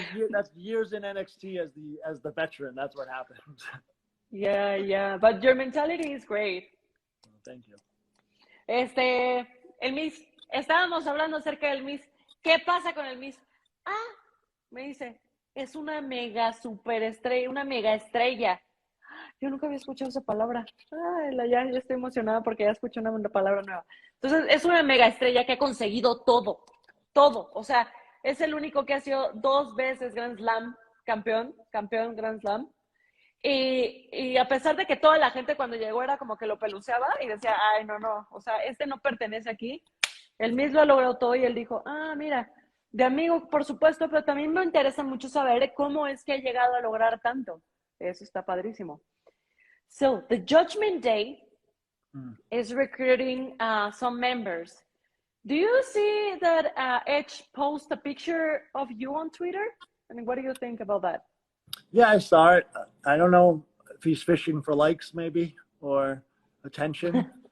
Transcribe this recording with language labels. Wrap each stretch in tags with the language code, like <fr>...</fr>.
<en>That's years in NXT as the veteran. That's what happens. Yeah. But your mentality is great. Thank you.</en> <es>El Miz, estábamos hablando acerca del Miz. ¿Qué pasa con el Miz? Me dice, es una mega superestrella, una mega estrella. Yo nunca había escuchado esa palabra. Ya estoy emocionada porque ya escuché una palabra nueva. Entonces, es una mega estrella que ha conseguido todo. O sea, es el único que ha sido 2 veces Grand Slam campeón Grand Slam. Y a pesar de que toda la gente cuando llegó era como que lo peluceaba y decía, no, o sea, no pertenece aquí. El Miz lo ha logrado todo y él dijo, mira, de amigo, por supuesto, pero también me interesa mucho saber cómo es que ha llegado a lograr tanto. Eso está padrísimo.</es> <en>So, the Judgment Day is recruiting some members. Do you see that Edge post a picture of you on Twitter? I mean, what do you think about that? Yeah, I saw it. I don't know if he's fishing for likes, maybe, or attention.</en>